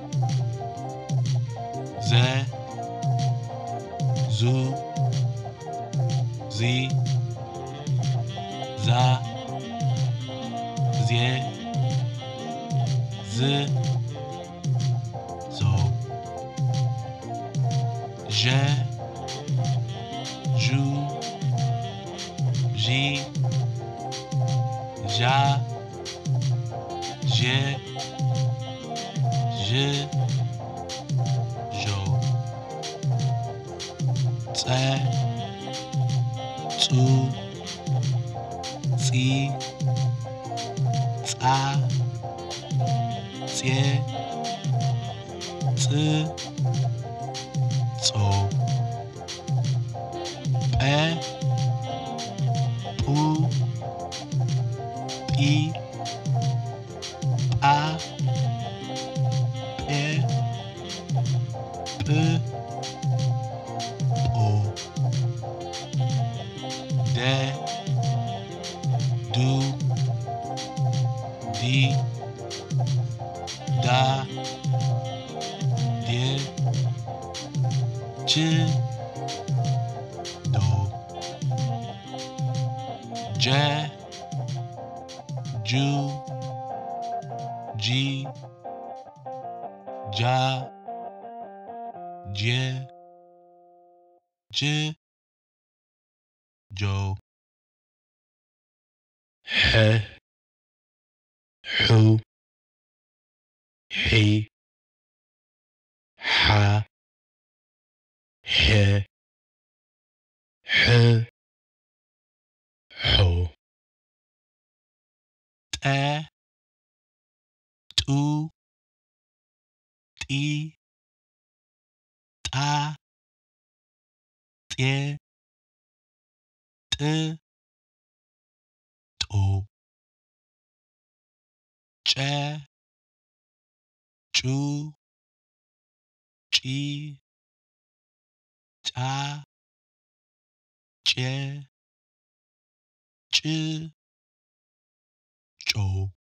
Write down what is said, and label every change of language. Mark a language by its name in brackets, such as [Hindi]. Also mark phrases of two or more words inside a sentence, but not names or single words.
[Czech] Ze, zu, zi, za, zje, z, zo. Že, žu, ži, ža, že, ž, žo. Ce, cu, ci, ca, cie, c, co. Pe, pu, pi, pa, pě, p, po. De, du, di, da, dě, či, do. Dže, džu, dži, dža, dže, dž, džo. He, hu, hi, ha, he, h, ho. Te, tu, ti, ta, tě, t, to. Če, ču, či, ča, če, č, čo.